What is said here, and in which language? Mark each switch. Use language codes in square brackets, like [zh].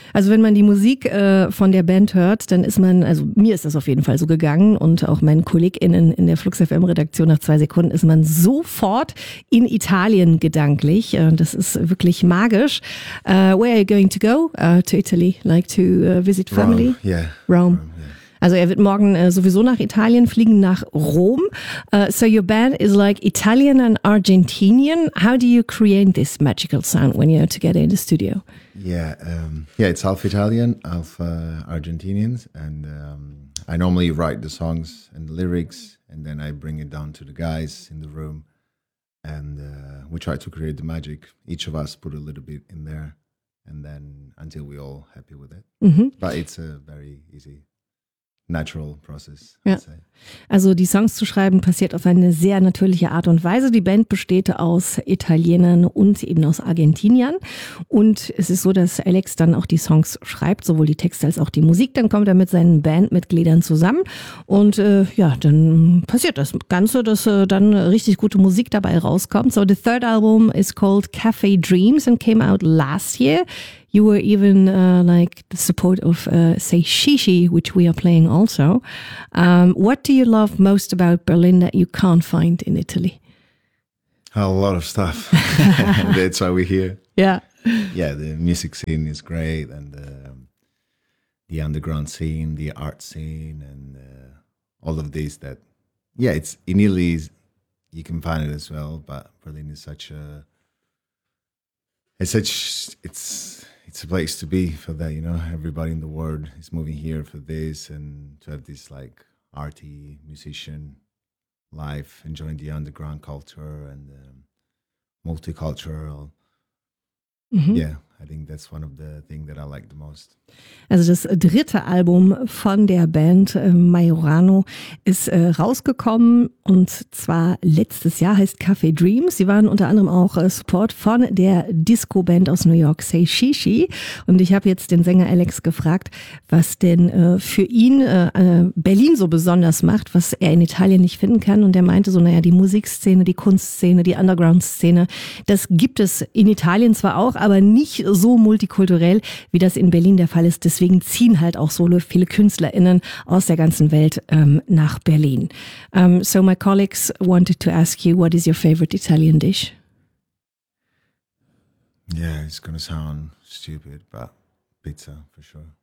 [de] Also wenn man die Musik von der Band hört, dann ist man, also mir ist das auf jeden Fall so gegangen und auch meinen KollegInnen in der Flux FM Redaktion, nach 2 Sekunden ist man sofort in Italien gedanklich. Das ist wirklich magisch. [en] Where are you going to go? To Italy? Like to visit family? Rome, yeah. Rome. [de] Also er wird morgen sowieso nach Italien fliegen, nach Rom. [en] So your band is like Italian and Argentinian. How do you create this magical sound when you're together in the studio? Yeah, it's half Italian, half Argentinians. And I normally write the songs and the lyrics and then I bring it down to the guys in the room. And we try to create the magic. Each of us put a little bit in there and then until we're all happy with it. Mm-hmm. But it's a very easy natural process, I'd say. [de] Also die Songs zu schreiben passiert auf eine sehr natürliche Art und Weise. Die Band besteht aus Italienern und eben aus Argentiniern. Und es ist so, dass Alex dann auch die Songs schreibt, sowohl die Texte als auch die Musik. Dann kommt er mit seinen Bandmitgliedern zusammen. Und dann passiert das Ganze, dass dann richtig gute Musik dabei rauskommt. [en] So the third album is called Cafe Dreams and came out last year. You were even like the support of Say Shishi, which we are playing also. What do you love most about Berlin that you can't find in Italy? A lot of stuff. That's why we're here. Yeah. Yeah, the music scene is great and the underground scene, the art scene and all of these that, yeah, it's in Italy you can find it as well, but Berlin is such a place to be for that, you know. Everybody in the world is moving here for this and to have this like arty musician life, enjoying the underground culture and multicultural. Mm-hmm. Yeah, I think that's one of the things that I like the most. [de] Also das dritte Album von der Band Majorano ist rausgekommen und zwar letztes Jahr, heißt Cafe Dreams. Sie waren unter anderem auch Support von der Disco-Band aus New York, Say Shishi. Und ich habe jetzt den Sänger Alex gefragt, was denn für ihn Berlin so besonders macht, was er in Italien nicht finden kann. Und er meinte so, naja, die Musikszene, die Kunstszene, die Underground-Szene, das gibt es in Italien zwar auch, aber nicht so multikulturell, wie das in Berlin der Fall ist. Deswegen ziehen halt auch so viele KünstlerInnen aus der ganzen Welt nach Berlin. [en] So my colleagues wanted to ask you, what is your favorite Italian dish? Yeah, it's gonna sound stupid, but pizza for sure.